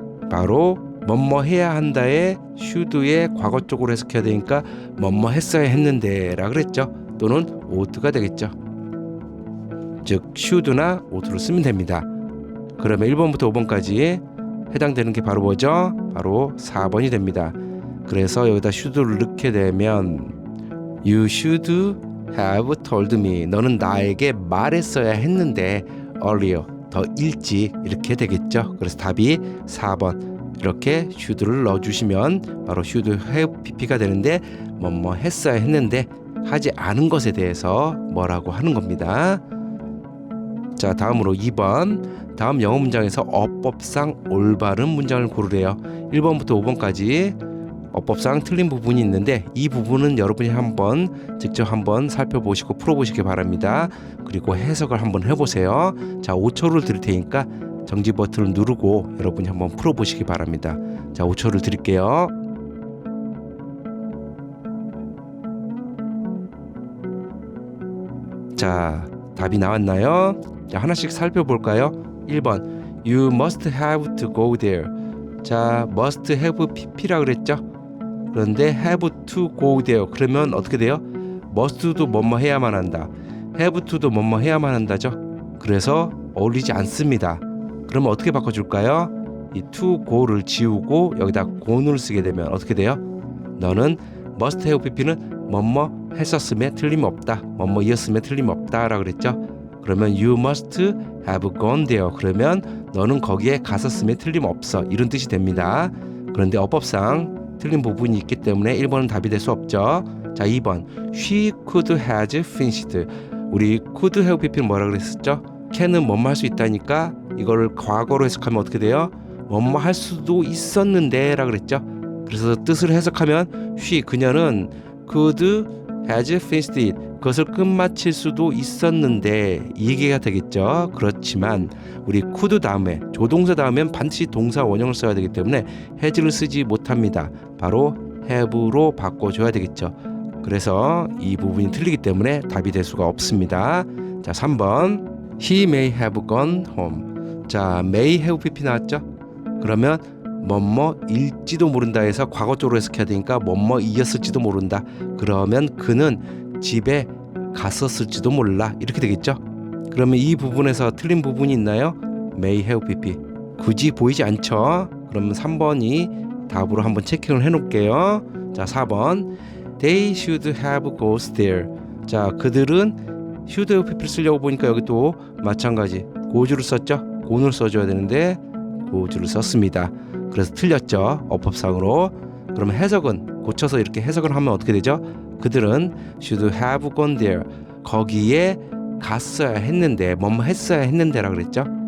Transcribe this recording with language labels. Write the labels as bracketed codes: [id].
[ko] 바로 뭐뭐 해야 한다에 should의 과거 쪽으로 해석해야 되니까 뭐뭐 했어야 했는데 라 그랬죠. 또는 ough가 되겠죠. 즉 should나 ough를 쓰면 됩니다. 그러면 1번부터 5번까지 해당되는 게 바로 뭐죠? 바로 4번이 됩니다. 그래서 여기다 should를 넣게 되면 [en] You should have told me. [ko] 너는 나에게 말했어야 했는데 earlier, 더 일찍 이렇게 되겠죠. 그래서 답이 4번. 이렇게 should를 넣어주시면 바로 should have pp가 되는데 뭐뭐 했어야 했는데 하지 않은 것에 대해서 뭐라고 하는 겁니다. 자, 다음으로 2번. 다음 영어 문장에서 어법상 올바른 문장을 고르래요. 1번부터 5번까지 어법상 틀린 부분이 있는데 이 부분은 여러분이 직접 한번 살펴보시고 풀어보시기 바랍니다. 그리고 해석을 한번 해보세요. 자, 5초를 드릴 테니까 정지 버튼을 누르고 여러분이 한번 풀어보시기 바랍니다. 자, 5초를 드릴게요. 자, 답이 나왔나요? 자, 하나씩 살펴볼까요? [en] 1번 You must have to go there. [ko] 자, must have pp라 그랬죠? 그런데 [en] have to go there [ko] 그러면 어떻게 돼요? must도 뭐뭐 해야만 한다, have to도 뭐뭐 해야만 한다죠. 그래서 어울리지 않습니다. 그러면 어떻게 바꿔줄까요? 이 to go를 지우고 여기다 go를 쓰게 되면 어떻게 돼요? 너는 must have pp는 뭐뭐 했었음에 틀림없다, 뭐뭐 이었음에 틀림없다 라 그랬죠. 그러면 [en] you must have gone there [ko] 그러면 너는 거기에 갔었음에 틀림없어, 이런 뜻이 됩니다. 그런데 어법상 틀린 부분이 있기 때문에 1번은 답이 될 수 없죠. [en] 자, 2번 She could have finished. [ko] 우리 could have pp는 뭐라 그랬었죠? can은 뭐뭐 할 수 있다니까 이걸 과거로 해석하면 어떻게 돼요? 뭐뭐 할 수도 있었는데 라 그랬죠. 그래서 뜻을 해석하면 she, 그녀는 [en] could have finished it, [ko] 그것을 끝마칠 수도 있었는데 이 얘기가 되겠죠. 그렇지만 우리 could 다음에 조동사 다음엔 반드시 동사 원형을 써야 되기 때문에 has를 쓰지 못합니다. 바로 have로 바꿔줘야 되겠죠. 그래서 이 부분이 틀리기 때문에 답이 될 수가 없습니다. [en] 자, 3번 He may have gone home. [ko] 자, may have pp 나왔죠? 그러면 뭐뭐일지도 모른다 해서 과거 쪽으로 해석해야 되니까 뭐뭐이었을지도 모른다. 그러면 그는 집에 갔었을지도 몰라, 이렇게 되겠죠. 그러면 이 부분에서 틀린 부분이 있나요? may have pp 굳이 보이지 않죠. 그러면 3번이 답으로 한번 체킹을 해 놓을게요. [en] 자, 4번 They should have gone there. [ko] 자, 그들은 should have pp를 쓰려고 보니까 여기 또 마찬가지 go를 썼죠. go를 써줘야 되는데 go를 썼습니다. 그래서 틀렸죠, 어법상으로. 그러면 해석은 고쳐서 이렇게 해석을 하면 어떻게 되죠? 그들은 [en] should have gone there, [ko] 거기에 갔어야 했는데, 뭐뭐 했어야 했는데라 그랬죠.